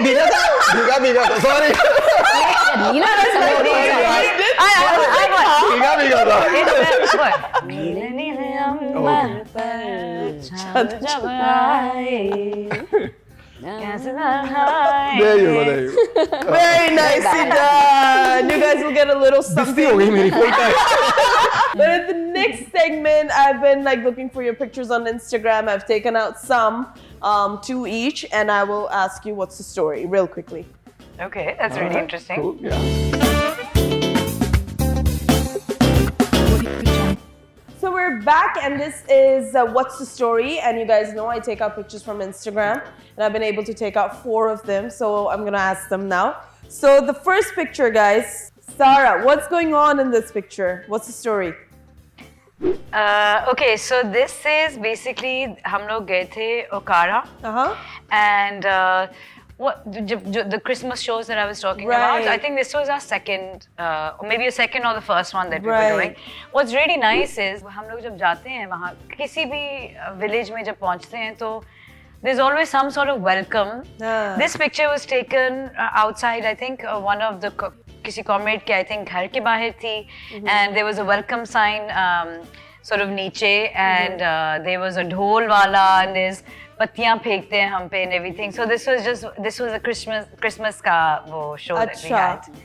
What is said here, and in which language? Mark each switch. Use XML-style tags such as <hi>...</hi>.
<hi>नीला था भीगा था सॉरी नीला रंग भीगा था नीले नीले अंबर पर चांद जब आए कैसे नहाए</hi> <en>There you go. very nicely done you guys will get a little दिस्ती something</en> <hi>हो गई मेरी</hi> <en>full time. But in the next segment, I've been like looking for your pictures on Instagram. I've taken out some, 2 each, and I will ask you what's the story real quickly. Okay, that's really interesting. Cool, yeah. So we're back, and this is what's the story. And you guys know I take out pictures from Instagram, and I've been able to take out 4 of them. So I'm gonna ask them now. So the first picture, guys, Sarah, what's going on in this picture? What's the story? Okay, so this is basically</en> <hi>हम लोग गए थे</hi> <en>Okara and the Christmas shows that I was talking about. I think this was our second, or maybe a second or the first one that we were doing. What's really nice is</en> <hi>हम लोग जब जाते हैं वहाँ किसी भी village में जब पहुँचते हैं तो</hi> <en>there's always some sort of welcome. This picture was taken outside, I think, one of the किसी comrade के I think</en> <hi>घर के बाहर थी,</hi> <en>and there was a welcome sign sort of नीचे, and there was a dhol वाला, and there's</en> <hi>पत्तियां फेंकते हैं हम पे</hi> <en>and everything. So this was a Christmas का वो show that we had.</en>